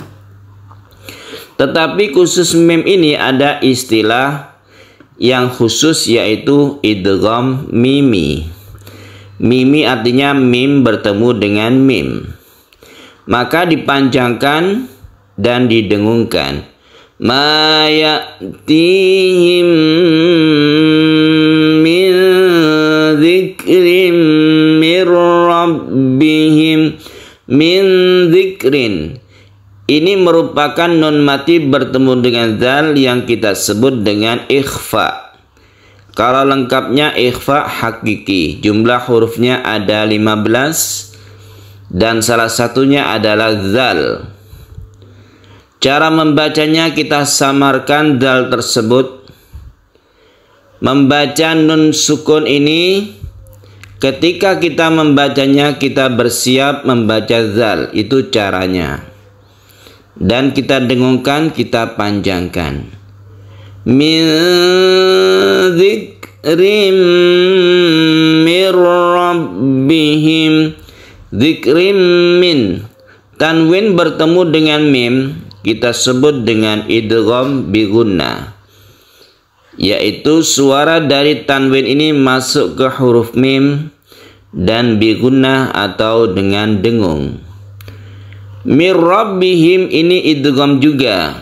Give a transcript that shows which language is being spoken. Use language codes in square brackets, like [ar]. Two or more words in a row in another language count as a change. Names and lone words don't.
[id] Tetapi khusus mim ini ada istilah yang khusus yaitu [ar] إدغام ميمي. [id] Mimi artinya mim bertemu dengan mim. Maka dipanjangkan dan didengungkan. [ar] ما يأتيهم من ذكر من ربهم من ذكر. [id] Ini merupakan nun mati bertemu dengan zal yang kita sebut dengan ikhfa. Kalau lengkapnya [ar] إخفاء حقيقي. [id] Jumlah hurufnya ada 15 dan salah satunya adalah zal. Cara membacanya kita samarkan dal tersebut. Membaca nun sukun ini, ketika kita membacanya kita bersiap membaca zal. Itu caranya. Dan kita dengungkan, kita panjangkan. [ar] من ذكر من ربهم. ذكر من. [id] Tanwin bertemu dengan mim kita sebut dengan [ar] إدغام بغنة, [id] yaitu suara dari tanwin ini masuk ke huruf mim dan [ar] بغنة [id] atau dengan dengung. [ar] من ربهم [id] ini idgham juga.